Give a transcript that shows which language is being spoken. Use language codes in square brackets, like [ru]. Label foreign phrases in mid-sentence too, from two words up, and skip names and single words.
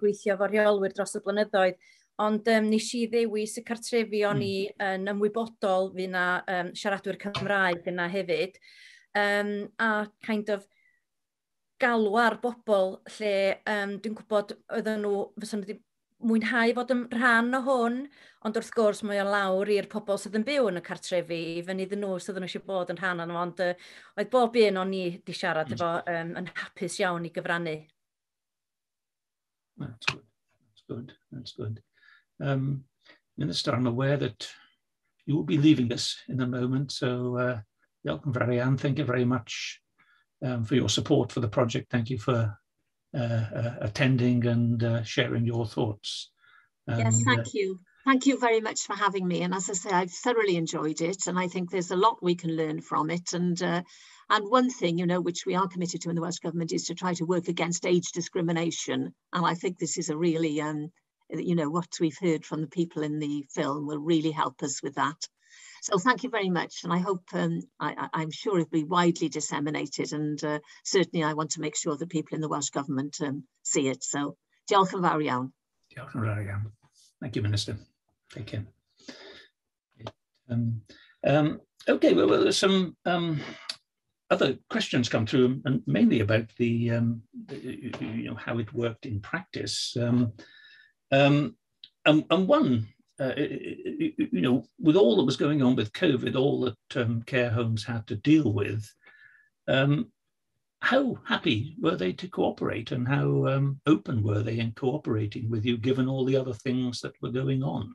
[cy] gweithio fo rheolwyr dros y blynyddoedd, ond nes i ddewis y cartrefi o'n i yn ymwybodol fydd na siaradwyr Cymraeg yna hefyd, a [en] kind of [cy] galw ar bobl lle dwi'n gwybod oedden nhw fysan nhw wedi mwynhau fod yn rhan o hwn, ond wrth gwrs mae o lawr i'r pobl sydd yn byw yn y cartrefi, i fyny iddyn nhw sydd yn eisiau bod yn rhan o'n, ond oedd bob un o'n i di siarad efo yn hapus iawn i gyfrannu. [en] That's good. That's good. That's good. Minister, I'm aware that you will be leaving us in a moment, so [cy] diolch yn fawr iawn. [en] Thank you very much for your support for the project. Thank you for attending and sharing your thoughts. Yes, thank you. Thank you very much for having me. And as I say, I've thoroughly enjoyed it, and I think there's a lot we can learn from it. And one thing, you know, which we are committed to in the Welsh Government is to try to work against age discrimination. And I think this is a really, you know, what we've heard from the people in the film will really help us with that. So thank you very much, and I hope, I'm sure it'll be widely disseminated, and certainly I want to make sure that people in the Welsh Government see it. So, [cy] diolch yn fawr iawn. Diolch yn fawr iawn. [en] Thank you, Minister. Thank you. Okay, well, there's some other questions come through, and mainly about the you know, how it worked in practice. And one, you know, with all that was going on with COVID, all that care homes had to deal with, how happy were they to cooperate, and how open were they in cooperating with you, given all the other things that were going on?